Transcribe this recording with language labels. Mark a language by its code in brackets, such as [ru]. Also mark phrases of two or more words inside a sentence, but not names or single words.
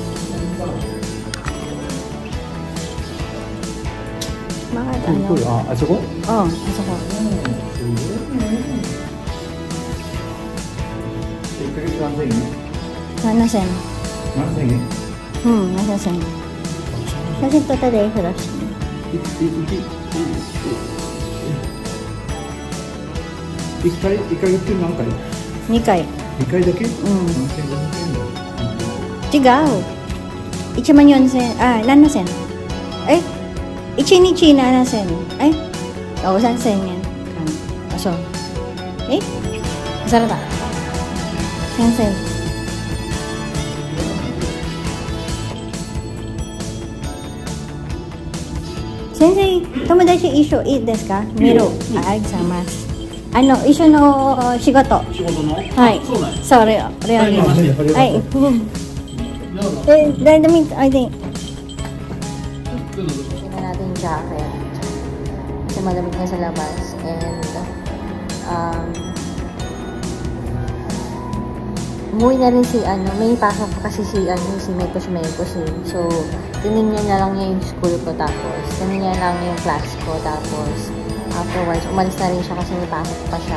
[ja] あそこ？あそこ。 1ヶ月何千円？7,000. 7,000円 7,000. [tl] Kasi [en] total flash. [ja] 1 ヶ月何回？2回。 2回だけ？違う。14,000. 7,000. Ay, 1日7,000. [tl] Ay, 3,000 yan. So, masarap ba? 3,000. [ja] 先生、友達一緒いいですか？見る。ありがとうございます。一緒の仕事。はい。そう、レアリー。 [en] はい。I think. [tl] Tingnan natin yung jacket. Kasi malamig na sa labas. And, umuwi na rin may pasok pa kasi si Mekos. So, tinignan na lang niya yung school ko, tapos tinignan niya lang yung class ko, tapos afterwards, umalis na rin siya kasi may pasok pa siya.